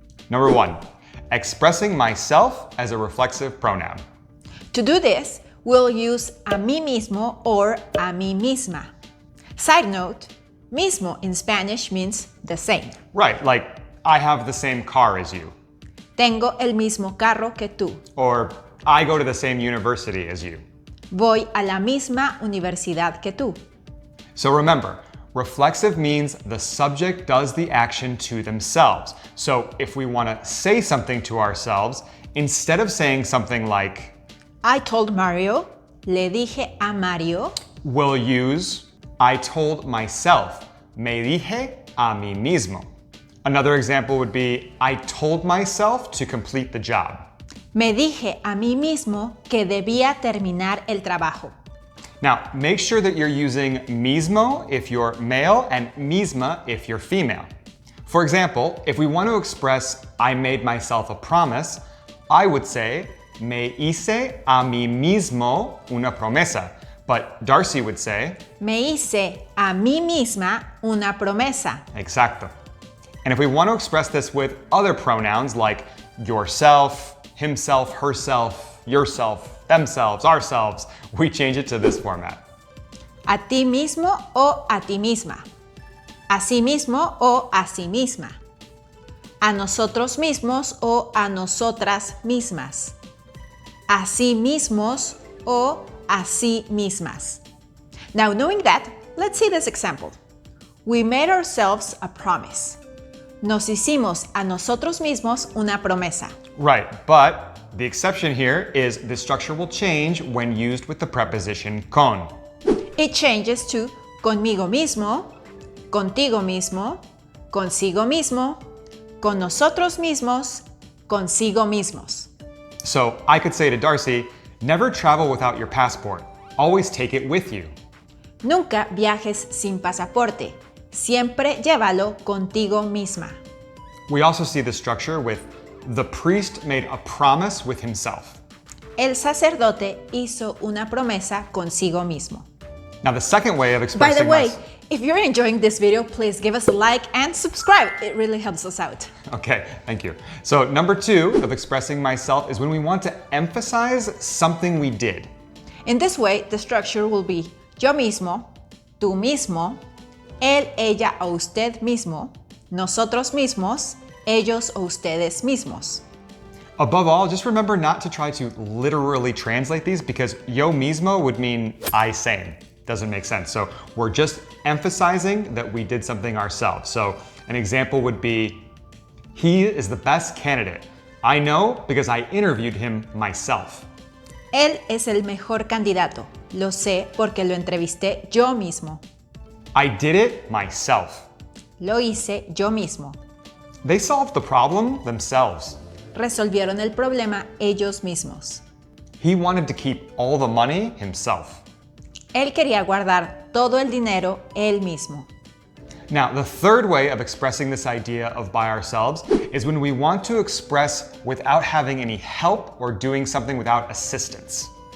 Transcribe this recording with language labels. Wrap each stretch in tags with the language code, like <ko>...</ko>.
<en>Number 1, expressing myself as a reflexive pronoun. To do this, we'll use</en> <es>a mí mismo</es> <en>or</en> <es>a mí misma.</es> <en>Side note, mismo in Spanish means the same. Right, like I have the same car as you.</en> <es>Tengo el mismo carro que tú.</es> <en>Or I go to the same university as you.</en> <es>Voy a la misma universidad que tú.</es> <en>So remember, reflexive means the subject does the action to themselves. So if we want to say something to ourselves, instead of saying something like, I told Mario,</en> <es>le dije a Mario,</es> <en>we'll use I told myself,</en> <es>me dije a mí mismo.</es> <en>Another example would be, I told myself to complete the job.</en> <es>me dije a mí mismo que debía terminar el trabajo.</es> <en>Now, make sure that you're using mismo if you're male and misma if you're female. For example, if we want to express I made myself a promise, I would say,</en> <es>me hice a mí mismo una promesa.</es> <en>But Darcy would say,</en> <es>Me hice a mí misma una promesa. exacto.</es> <en>And if we want to express this with other pronouns like yourself, himself, herself, yourself, themselves, ourselves, we change it to this format.</en> <es>A ti mismo o a ti misma. A sí mismo o a sí misma. A nosotros mismos o a nosotras mismas. A sí mismos o a sí mismas.</es> <en>Now, knowing that, let's see this example. We made ourselves a promise.</en> <es>Nos hicimos a nosotros mismos una promesa.</es> <en>Right, but the exception here is the structure will change when used with the preposition con. It changes to</en> <es>conmigo mismo, contigo mismo, consigo mismo, con nosotros mismos, consigo mismos.</es> <en>So I could say to Darcy, never travel without your passport. Always take it with you.</en> <es>Nunca viajes sin pasaporte. Siempre llévalo contigo misma.</es> <en>We also see the structure with the priest made a promise with himself.</en> <es>El sacerdote hizo una promesa consigo mismo.</es> <en>Now the second way of By expressing the way, mys- if you're enjoying this video, please give us a like and subscribe. It really helps us out. Okay, thank you. So number 2 of expressing myself is when we want to emphasize something we did. In this way, the structure will be</en> <es>yo mismo, tú mismo, él, ella o usted mismo, nosotros mismos, ellos o ustedes mismos.</es> <en>Above all, just remember not to try to literally translate these because</en> <es>yo mismo</es> <en>would mean I same. Doesn't make sense. So we're just emphasizing that we did something ourselves. So an example would be, he is the best candidate. I know because I interviewed him myself.</en> <es>Él es el mejor candidato. Lo sé porque lo entrevisté yo mismo.</es> <en>I did it myself.</en> <es>Lo hice yo mismo.</es> <en>They solved the problem themselves.</en> <es>Resolvieron el problema ellos mismos.</es> <en>He wanted to keep all the money himself.</en> <es>Él quería guardar todo el dinero él mismo.</es> <en>Now, the third way of expressing this idea of by ourselves is when we want to express without having any help or doing something without assistance.</en>